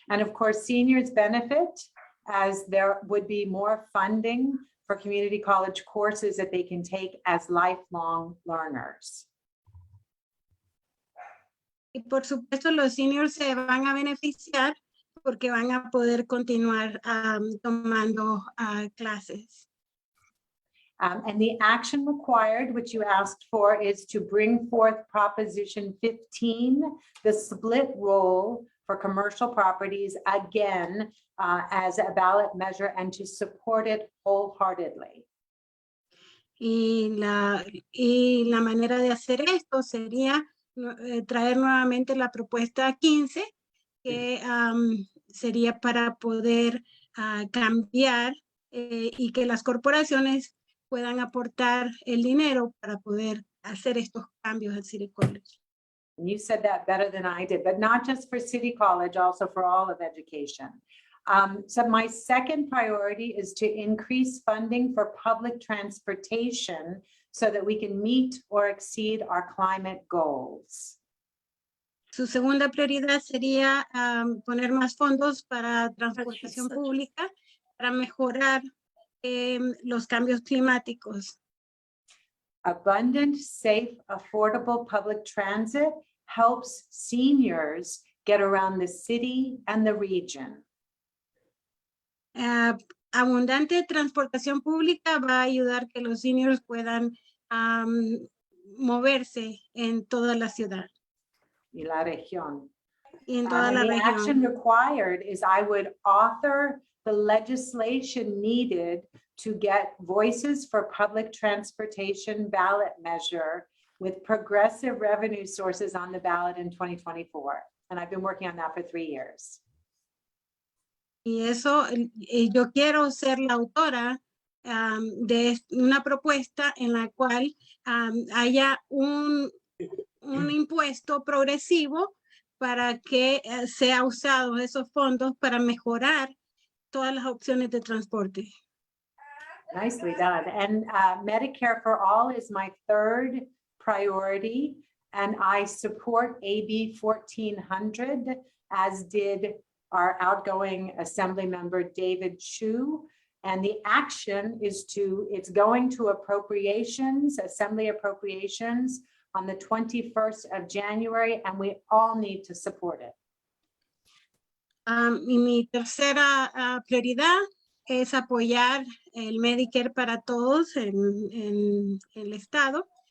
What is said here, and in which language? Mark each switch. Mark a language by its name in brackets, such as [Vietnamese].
[English] And of course, seniors benefit as there would be more funding for community college courses that they can take as lifelong learners. [Spanish] Y por supuesto los seniors se van a beneficiar porque van a poder continuar tomando clases. [English] And the action required, which you asked for, is to bring forth Proposition 15, the split roll for commercial properties again as a ballot measure, and to support it wholeheartedly. [Spanish] Y la manera de hacer esto sería traer nuevamente la propuesta 15, que sería para poder cambiar y que las corporaciones puedan aportar el dinero para poder hacer estos cambios al City College. [English] And you said that better than I did, but not just for City College, also for all of education. So my second priority is to increase funding for public transportation so that we can meet or exceed our climate goals. [Spanish] Su segunda prioridad sería poner más fondos para transportación pública para mejorar los cambios climáticos. [English] Abundant, safe, affordable public transit helps seniors get around the city and the region. [Spanish] Abundante transportación pública va a ayudar que los seniors puedan moverse en toda la ciudad. Y la región. Y en toda la [English] And the action [Spanish] región. [English] required is I would author the legislation needed to get voices for public transportation ballot measure with progressive revenue sources on the ballot in 2024. And I've been working on that for 3 years. [Spanish] Y eso, yo quiero ser la autora de una propuesta en la cual haya un impuesto progresivo para que sea usado esos fondos para mejorar todas las opciones de transporte. [English] Nicely done. And Medicare for All is my third priority. And I support AB 1400, as did our outgoing Assembly member, David Chiu. And the action is it's going to appropriations, Assembly appropriations on the 21st of January, and we all need to support it. [Spanish] Y mi tercera prioridad es apoyar el Medicare para todos en el estado.